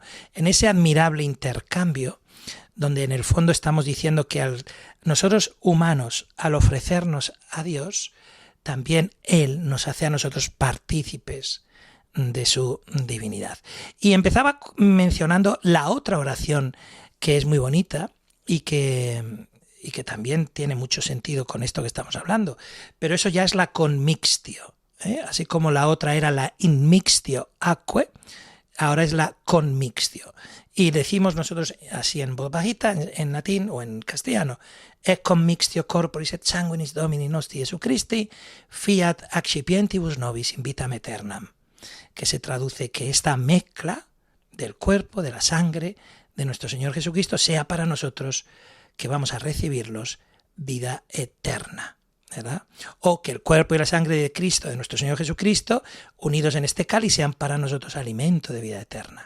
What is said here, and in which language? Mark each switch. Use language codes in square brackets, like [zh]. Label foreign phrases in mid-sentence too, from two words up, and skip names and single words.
[es] En ese admirable intercambio, donde en el fondo estamos diciendo que nosotros humanos, al ofrecernos a Dios, también Él nos hace a nosotros partícipes de su divinidad. Y empezaba mencionando la otra oración que es muy bonita y que también tiene mucho sentido con esto que estamos hablando, pero eso ya es la conmixtio, ¿eh? Así como la otra era la [la] inmixtio aquae, [es] ahora es la conmixtio. Y decimos nosotros así en voz bajita, en latín o en castellano, [la] et commixtio corporis et sanguinis Domini nostri Jesu Christi, fiat accipientibus nobis in vitam aeternam, [es] que se traduce que esta mezcla del cuerpo, de la sangre de nuestro Señor Jesucristo sea para nosotros, que vamos a recibirlos, vida eterna, ¿verdad? O que el cuerpo y la sangre de Cristo, de nuestro Señor Jesucristo, unidos en este cáliz, sean para nosotros alimento de vida eterna.